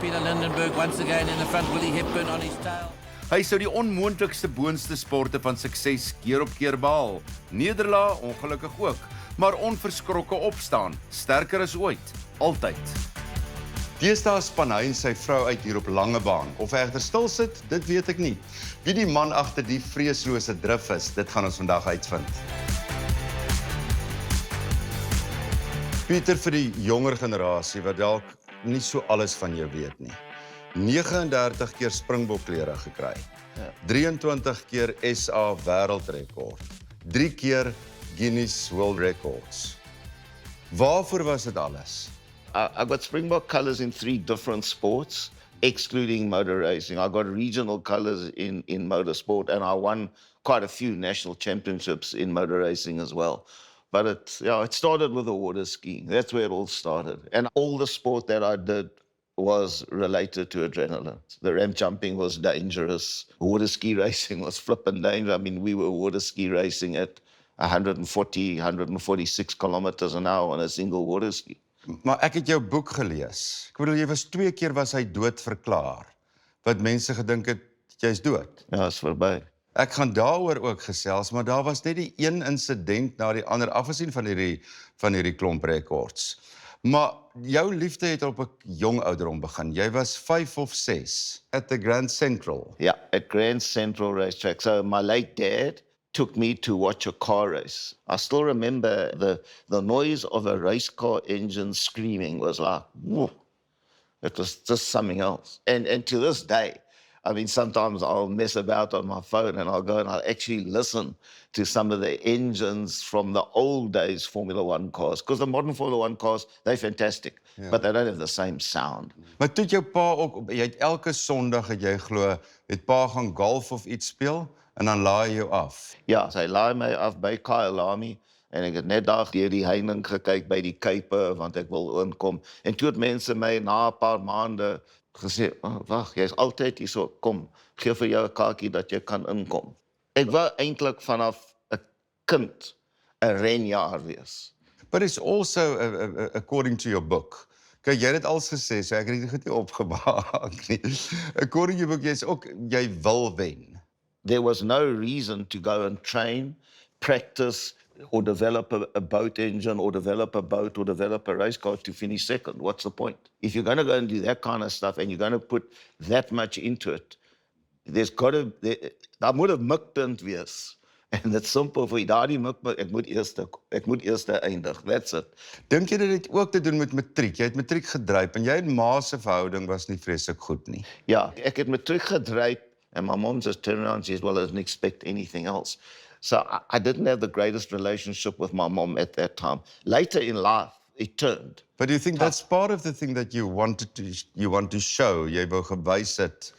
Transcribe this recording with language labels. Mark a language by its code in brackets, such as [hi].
[en] Peter Lydenburg once again in the front, Willie Hepburn on his tail. [af] Hy sou die onmoontlikste boonste sporte van sukses keer op keer behaal. Nederlae ongelukkig ook, maar onverskrokke opstaan, sterker as ooit, altyd. Deesdae span hy en sy vrou uit hier op Langebaan. Of hy egter stil sit, dit weet ek nie. Wie die man agter die vreeslose drif is, dit gaan ons vandag uitvind. Peter, vir die jonger generasie wat dalk nie so alles van jou weet nie. 39 keer Springbokklere gekry. 23 keer SA wêreldrekord. 3 keer Guinness World Records. Waarvoor was dit alles? [en] I got Springbok colours in 3 different sports, excluding motor racing. I got regional colours in motorsport, and I won quite a few national championships in motor racing as well. But it started with the water skiing. That's where it all started. And all the sport that I did was related to adrenaline. The ramp jumping was dangerous. Water ski racing was flippin' dangerous. I mean, we were water ski racing at 146 kilometers an hour on a single water ski. [af] Maar ek het jou boek gelees. Ek bedoel, jy was 2 keer was hy dood verklaar. Wat mense gedink het, jy's dood. Ja, is verby. Ek gaan daaroor ook gesels, maar daar was net die een insident na die ander, afgesien van hierdie klomp rekords. Maar jou liefde het op 'n jong ouderdom begin. Jy was 5 of 6 [en] at the Grand Central. Yeah, at Grand Central Racetrack. So my late dad took me to watch a car race. I still remember the noise of a race car engine screaming was like, whoa. It was just something else. And to this day, I mean, sometimes I'll mess about on my phone and I'll go and I'll actually listen to some of the engines from the old days Formula One cars. Because the modern Formula One cars, they're fantastic, but they don't have the same sound. [af] Maar toe het jou pa ook, jy het elke Sondag het jy glo, het pa gaan golf of iets speel en dan laai jy jou af. Ja, sy laai my af by Kyalami en ek het net daar deur die heining gekyk by die Kuipe want ek wil inkom. En toe het mense my na 'n paar maande gesê, wag, jy's altyd hier so, kom, gee vir jou 'n kaartjie dat jy kan inkom. Ek wou eintlik vanaf 'n kind 'n renjaer wees. [en] But it's also, according to your book, [af] kyk, jy het dit als gesê, so ek het dit goed nie opgemaak nie. [en] According to your book, [af] jy wil wen. [en] There was no reason to go and train, practice, or develop a boat engine, or develop a boat, or develop a race car to finish second. What's the point? If you're going to go and do that kind of stuff, and you're going to put that much into it, [af] daar moet 'n mikpunt wees. En dit simpel vir daardie mikpunt, ek moet eers eindig. [en] That's it. [af] Dink jy dit het ook te doen met matriek? Jy het matriek gedryf en jy en ma se verhouding was nie vreeslik goed nie. Ja, ek het matriek gedryf, [en] and my mom just turned around and says, well, I didn't expect anything else. So I didn't have the greatest relationship with my mom at that time. Later in life, it turned. But do you think that's part of the thing that you want to show? [af] Jy wou gewys het,